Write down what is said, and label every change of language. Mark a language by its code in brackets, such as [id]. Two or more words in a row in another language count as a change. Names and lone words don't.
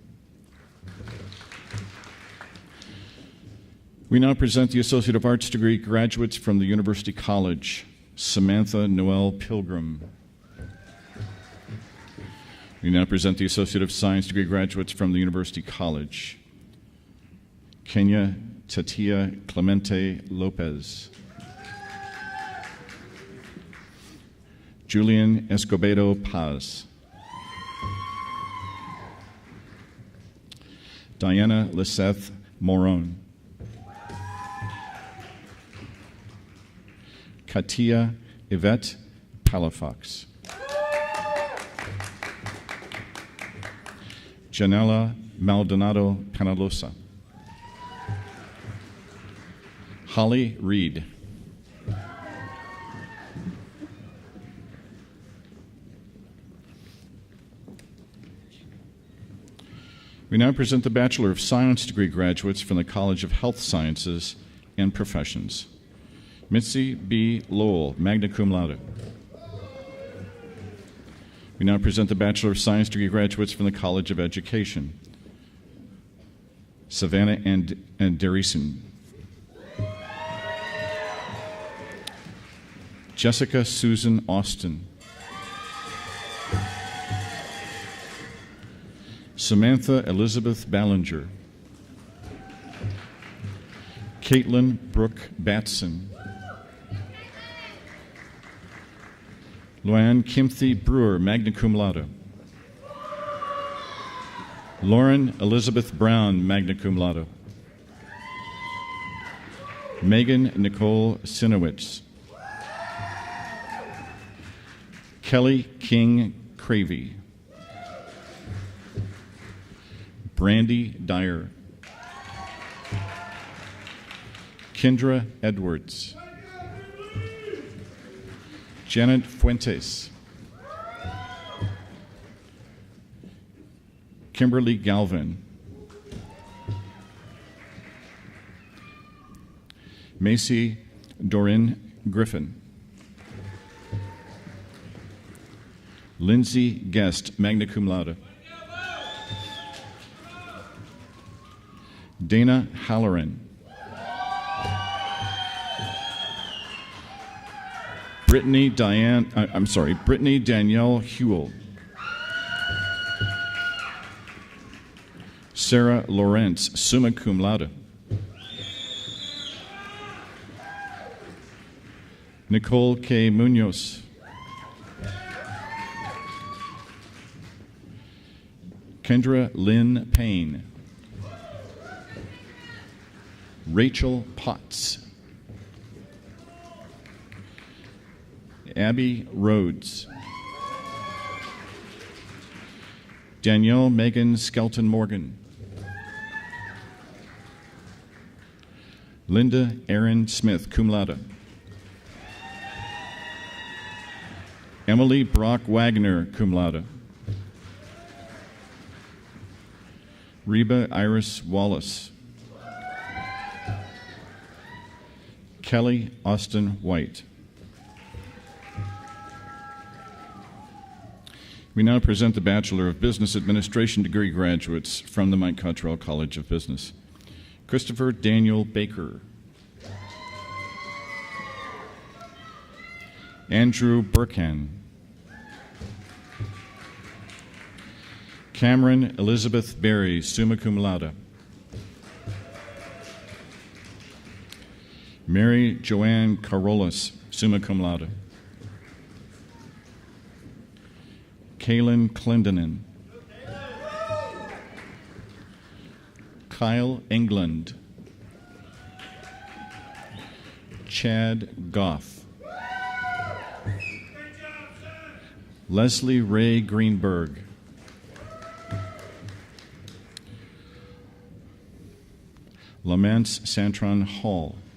[en] We now present the Associate of Arts degree graduates from the University College. Samantha Noel Pilgrim. We now present the Associate of Science degree graduates from the University College. Kenya Tatia Clemente Lopez. Julian Escobedo Paz. Diana Liseth Moron. Katia Yvette Palafox. Janela Maldonado Panalosa. Holly Reed. We now present the Bachelor of Science degree graduates from the College of Health Sciences and Professions. Mitzi B. Lowell, [la] magna cum laude. [en] We now present the Bachelor of Science degree graduates from the College of Education. Savannah and Derison. Jessica Susan Austin. Samantha Elizabeth Ballinger. Caitlin Brooke Batson. Luann Kimthy Brewer, [la] magna cum laude. [en] Lauren Elizabeth Brown, [la] magna cum laude. [en] Megan Nicole Sinowitz. Kelly King Cravey. Brandy Dyer. Kendra Edwards. Janet Fuentes. Kimberly Galvin. Macy Dorin Griffin. Lindsay Guest, [la] magna cum laude. [en] Dana Halloran. Brittany Danielle Hewell. Sarah Lawrence, [la] summa cum laude. [en] Nicole K. Munoz. Kendra Lynn Payne. Rachel Potts. Abby Rhodes. Danielle Megan Skelton Morgan. Linda Erin Smith, [la] cum laude. [en] Emily Brock Wagner, [la] cum laude. [en] Reba Iris Wallace. Kelly Austin White. We now present the Bachelor of Business Administration degree graduates from the Mike Cottrell College of Business. Christopher Daniel Baker. Andrew Burkhan. Cameron Elizabeth Berry, [la] summa cum laude. [en] Mary Joanne Carolis, [la] summa cum laude. [en] Kaylin Clendenin. Kyle England. Chad Goff. Leslie Ray Greenberg. Lamance Santron Hall.